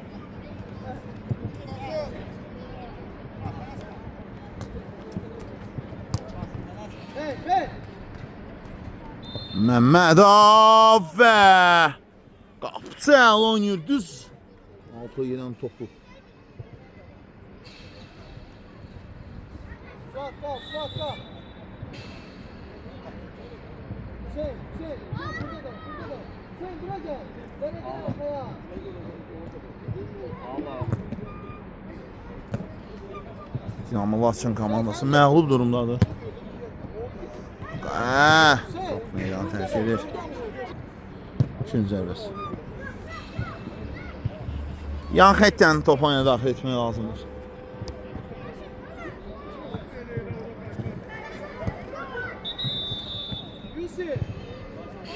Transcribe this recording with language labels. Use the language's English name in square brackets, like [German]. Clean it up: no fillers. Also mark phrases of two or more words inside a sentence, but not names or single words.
[Azerbaijani] Hey. Məmmədov və qapıcı əl oynayır düz. Altıya gedən topu. Suat. [Turkish] Sen burada da. Sen bura gel. Dereceye bak ya. [Azerbaijani] Dinamo Laçın komandası məğlub durumdadır. Top meydanı tərk edir. Üçüncü zərbəsi. Yan xəttdən topu oyuna daxil etmək lazımdır. Yusuf.